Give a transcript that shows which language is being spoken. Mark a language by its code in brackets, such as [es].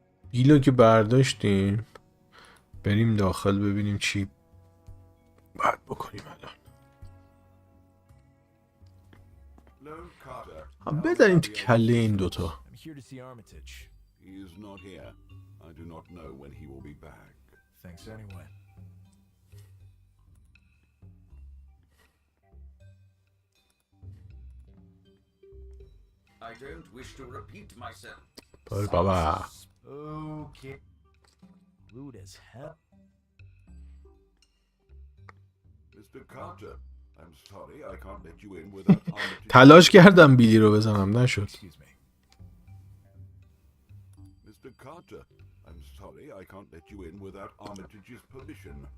[fa] بیلو که برداشتیم بریم داخل ببینیم چی باید بکنیم الان. [en] Lone Carter. [fa] هم بذاریم تو کله این دوتا. [en] I'm here to see Armitage. He is not here. I do not know when he will be back. Thanks anyway. I don't wish to repeat myself. [fa] بای بابا. [en] Okay. Rude as hell. Mr. Carter, I'm sorry I can't let you in without Armitage. [fa] تلاش کردم بیلی رو بزنم نشد. [en] Excuse me. Mr. Carter, I'm sorry I can't let you in without Armitage's permission.